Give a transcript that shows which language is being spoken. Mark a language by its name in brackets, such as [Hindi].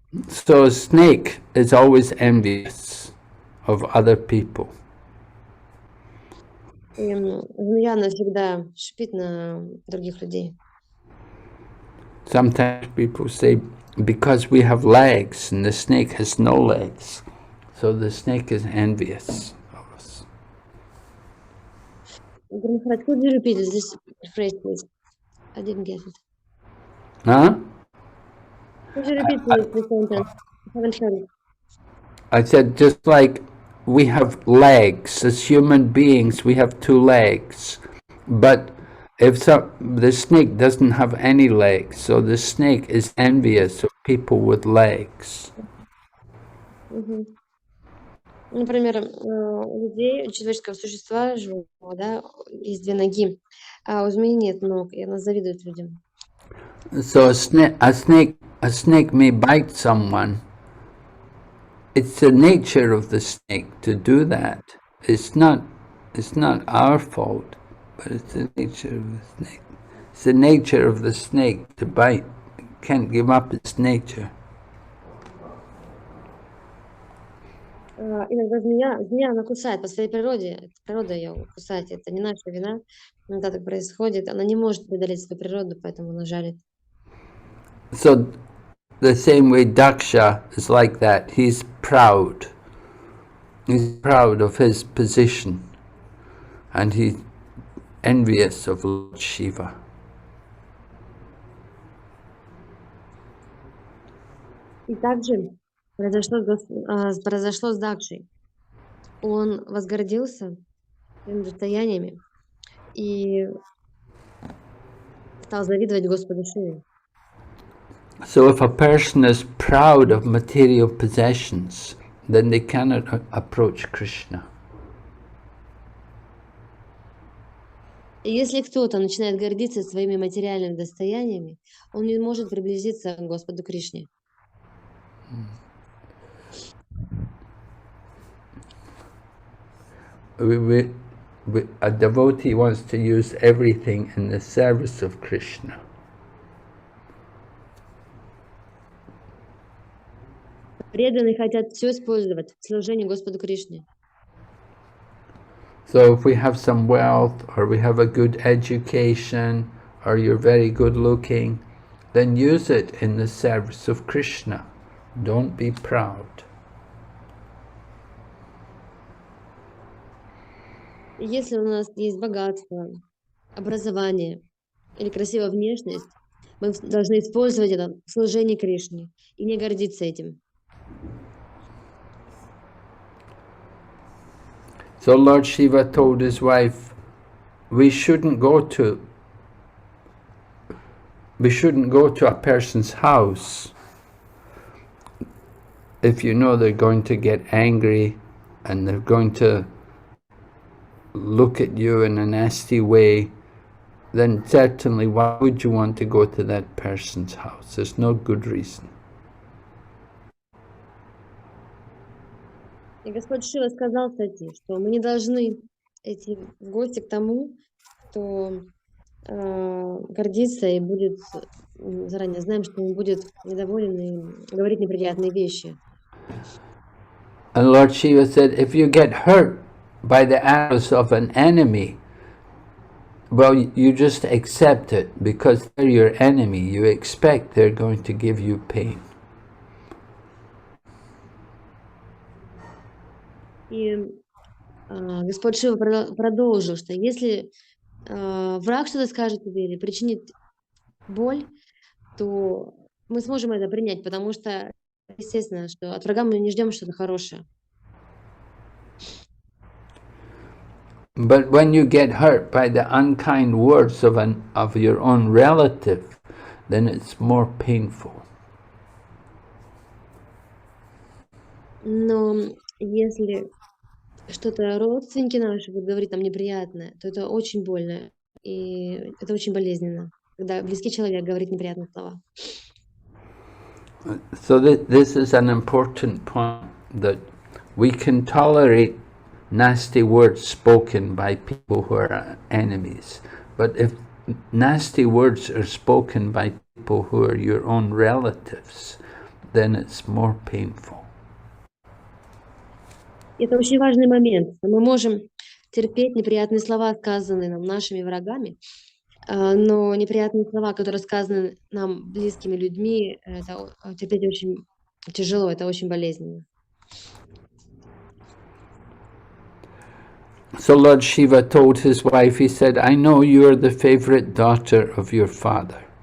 [English] so a snake is always envious of other people. [Russian] И змея, она всегда шипит на других людей. [English] Sometimes people say, because we have legs and the snake has no legs, so the snake is envious of us. Could you repeat this phrase, please? I didn't get it. Huh? Could you repeat the sentence? I haven't heard it. I said, just like we have legs, as human beings, we have two legs. But if the snake doesn't have any legs, so the snake is envious of people with legs. [Russian] Например, у людей, у человеческого существа живого, да, есть две ноги, а у змеи нет ног, и она завидует людям. [English] So a snake may bite someone. It's the nature of the snake to do that. It's not our fault, but it's the nature of the snake. It's the nature of the snake to bite. It can't give up its nature. [Russian] Иногда змея, она кусает по своей природе, это природа ее кусать, это не наша вина, иногда так происходит, она не может преодолеть свою природу, поэтому она жалит. [English] So the same way Daksha is like that. He's proud. He's proud of his position, and he's envious of Lord Shiva. [Russian] И также произошло с Дакшей. Он возгордился своими достояниями и стал завидовать Господу Шиве. [English] So if a person is proud of material possessions, then they cannot approach Krishna. [Russian] И если кто-то начинает гордиться своими материальными достояниями, он не может приблизиться к Господу Кришне. [English] A devotee wants to use everything in the service of Krishna. [Russian] Преданные хотят все использовать в служении Господу Кришне. [English] So if we have some wealth, or we have a good education, or you're very good looking, then use it in the service of Krishna. Don't be proud. [Russian] Если у нас есть богатство, образование или красивая внешность, мы должны использовать это в служении Кришне и не гордиться этим. [English] So Lord Shiva told his wife, we shouldn't go to a person's house if you know they're going to get angry and they're going to look at you in a nasty way, then certainly why would you want to go to that person's house? There's no good reason. [Russian] И Господь Шива сказал, кстати, что мы не должны идти в гости к тому, кто гордится и будет, заранее знаем, что он будет недоволен и говорить неприятные вещи. [English] And Lord Shiva said, if you get hurt by the arrows of an enemy, well, you just accept it because they're your enemy. You expect they're going to give you pain. [Russian] И Господь Шива продолжил, что если враг что-то скажет тебе или причинит боль, то мы сможем это принять, потому что, естественно, что от врага мы не ждем что-то хорошее. [English] But when you get hurt by the unkind words of your own relative, then it's more painful. [Russian] Но если что-то родственники наши будут говорить нам неприятное, то это очень больно. И это очень болезненно, когда близкий человек говорит неприятные слова. [English] So this is an important point, that we can tolerate nasty words spoken by people who are enemies. But if nasty words are spoken by people who are your own relatives, then it's more painful. [Russian] Это очень важный момент. Мы можем терпеть неприятные слова, сказанные нам нашими врагами, но неприятные слова, которые сказаны нам близкими людьми, это терпеть очень тяжело, это очень болезненно. [English] So Lord Shiva told his wife, he said, I know you are the favorite daughter of your father.